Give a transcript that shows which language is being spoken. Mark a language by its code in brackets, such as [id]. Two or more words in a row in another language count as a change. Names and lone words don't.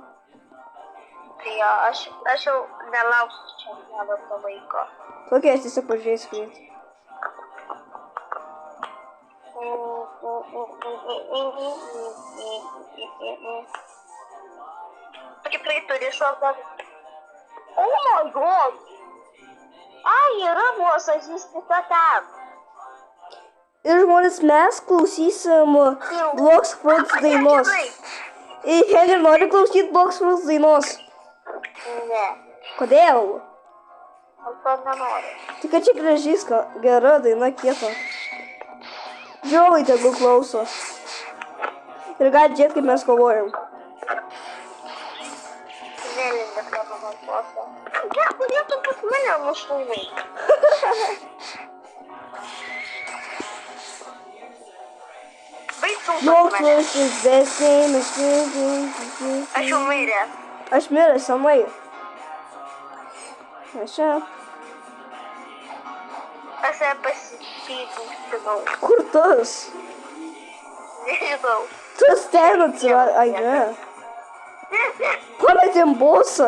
[lt] Tai jo, aš jau nelauksiu čia valandą laiko. Tokia, aš tiesiog pažiūrėsiu greitai. Tikrai turi šoką. [en] Oh my god. [lt] Ai, yra bosas, jis tik ten. Ir žmonės, mes klausysim Bloxburg dainos. Ir Henri nori klausyti Bloxburg dainos. Ne. Kodėl? Aš to nenoriu. Tik kad čia gražiai gera daina kieta. Žiūrovai tegu klauso. Ir gali žiūrėti, kaip mes kovojam. Nelindė prie mano bosą. Ne, kodėl tu pas mane nušūvai? Baigtum pas mane. [en] Bloxburg is the same as [lt] Aš jau mirė. Aš miręs senai. Aš čia. Aš ją pasipykustinau. Kur tas? Nežinau. Tas ten atsirado. Ai, ne. Pametėm bosą.